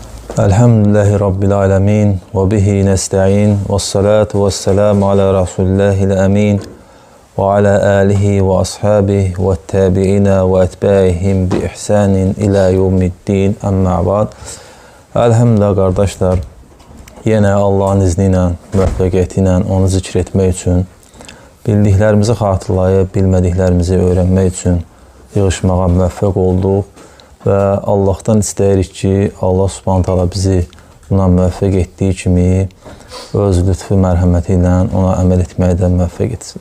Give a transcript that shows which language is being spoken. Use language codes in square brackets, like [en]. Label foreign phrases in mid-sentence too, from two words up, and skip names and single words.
[ar] الحمد لله رب العالمين وبه نستعين والصلاة والسلام على رسول الله الأمين وعلى آله وأصحابه والتابعين وأتباعهم بإحسان إلى يوم الدين أما بعد. [tr] Elhamdülillah kardeşler, yine Allah'ın izniyle, [az] müvəffəqiyyəti onu zikr etmək üçün, bildiklərimizi xatırlayıb, bilmədiklərimizi öyrənmək üçün yığışmağa müvəffəq olduq. Və Allah'tan istəyirik ki, [ar] الله سبحانه تعالى [az] bizi buna müvəffəq etdiyi kimi öz lütfü mərhəməti ilə ona əməl etməkdən müvəffəq etsin.